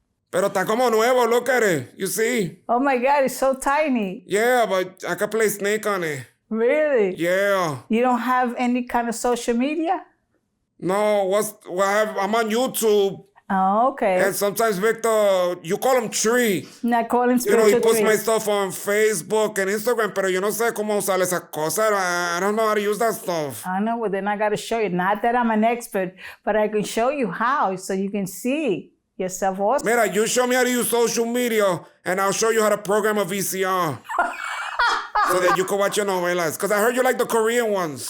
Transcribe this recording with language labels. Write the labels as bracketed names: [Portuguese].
[Spanish] Pero está como nuevo, [English] look at it. You see? Oh my God, it's so tiny. Yeah, but I can play Snake on it. Really? Yeah. You don't have any kind of social media? No, I'm on YouTube. Oh, okay. And sometimes Victor, you call him Tree. I call him spiritual he puts tree. my stuff on Facebook and Instagram, [Spanish] pero yo no sé cómo usar esa cosa. [English] I don't know how to use that stuff. I know, well then I gotta show you. Not that I'm an expert, but I can show you how so you can see yourself also. [Spanish] Mira, [English] you show me how to use social media and I'll show you how to program a VCR. So that you can watch your novelas. Because I heard you like the Korean ones.